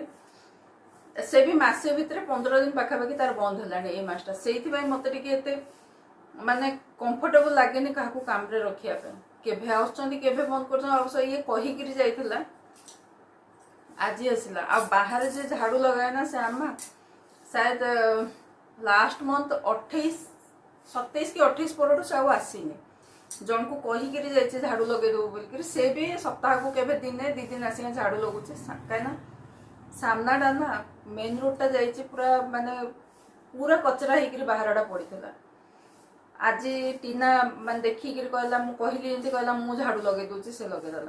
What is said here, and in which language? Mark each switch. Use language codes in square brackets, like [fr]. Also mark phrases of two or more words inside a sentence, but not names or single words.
[or] ସେ ବି ମାସେ ଭିତରେ 15 ଦିନ ପାଖାପାଖି ତାର ବନ୍ଦ ହେଲାଣି ଏଇ ମାସଟା। ସେଇଥିପାଇଁ ମୋତେ ଟିକେ ଏତେ ମାନେ କମ୍ଫର୍ଟେବୁଲ୍ ଲାଗେନି କାହାକୁ କାମରେ ରଖିବା ପାଇଁ। କେବେ ଆସୁଛନ୍ତି କେବେ ବନ୍ଦ କରୁଛନ୍ତି, ଅବଶ୍ୟ ଇଏ କହିକିରି ଯାଇଥିଲା, ଆଜି ଆସିଲା। ଆଉ ବାହାରେ ଯେ ଝାଡ଼ୁ ଲଗାଏ ନା ସେ ଆମା, ଶାୟଦ [en] last month [or] 27 କି 28 ପରଠୁ ସେ ଆଉ ଆସିନି। ଜଣକୁ କହିକିରି ଯାଇଛି ଝାଡ଼ୁ ଲଗେଇଦେବୁ ବୋଲିକିରି, ସେ ବି ସପ୍ତାହକୁ କେବେ ଦିନେ 2 ଦିନ ଆସିକି ଝାଡ଼ୁ ଲଗାଉଛି। କାହିଁକିନା ସାମ୍ନାଟା ନା [en] main road [or] ଯାଇଛି, ପୁରା ମାନେ ପୁରା କଚରା ହେଇକିରି ବାହାରଟା ପଡ଼ିଥିଲା। ଆଜି ଟିନା ମାନେ ଦେଖିକିରି କହିଲା, ମୁଁ କହିଲି ଏମିତି, କହିଲା ମୁଁ ଝାଡ଼ୁ ଲଗେଇ ଦେଉଛି, ସେ ଲଗେଇଦେଲା।